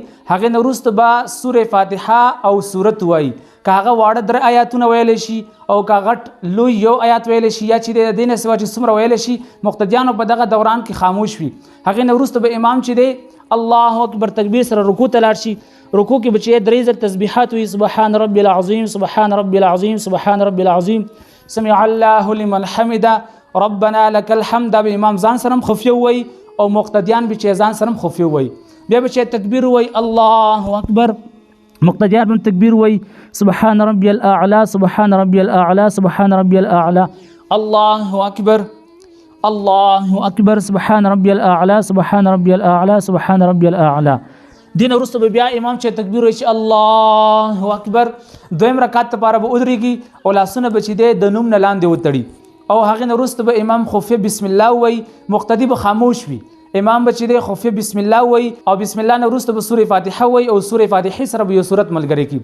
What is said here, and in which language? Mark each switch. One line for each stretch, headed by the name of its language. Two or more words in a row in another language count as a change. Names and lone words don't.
Pashto: هغې نه وروسته به سورې فاتحه او سورت وایي. که هغه واړه 3 آیاتونه ویلی شي او که غټ لوی یو آیات ویلی شي یا چې د دې نه سوا چې څومره ویلی شي مقتدیانو په دغه دوران کې خاموش وي. هغې نه وروسته به امام چې دی
Arabic: الله اکبر
Pashto: تکبیر سره رکوع ته لاړ شي. رکوع کې به چې 3 ځل تسبیحات وي،
Arabic: سبحان ربي العظیم سبحان ربي العظیم سبحان ربي العظیم سمع الله لمن حمده ربنا لك الحمد.
Pashto: به امام ځان سره خفیه وایي او مقتدیان به چې ځان سره خفیه وایي. بیا به چې تکبیر وایي
Arabic: الله اکبر،
Pashto: مقتدیان هم تکبیر وایي
Arabic: سبحان ربي الاعلى سبحان ربي الاعلى سبحان ربي الاعلى الله اکبر الله اکبر سبحان ربي الاعلى سبحان ربي الاعلى سبحان ربي الاعلى.
Pashto: دین وروسته به بیا امام چې تکبیر وایي چې
Arabic: الله اکبر.
Pashto: دویم رکعت لپاره به ودرېږي او لاسونه به چې دی د نوم نه لاندې وتړي او هغې نه وروسته به امام خفیه
Arabic: بسم الله
Pashto: وایي. مقتدی به خاموش وي. امام به چې دی خفیه
Arabic: بسم الله
Pashto: وایي او
Arabic: بسم الله
Pashto: نه وروسته به سورې فاتحه وایي او سورې فاتحې سره به یو سورت ملګری کړي.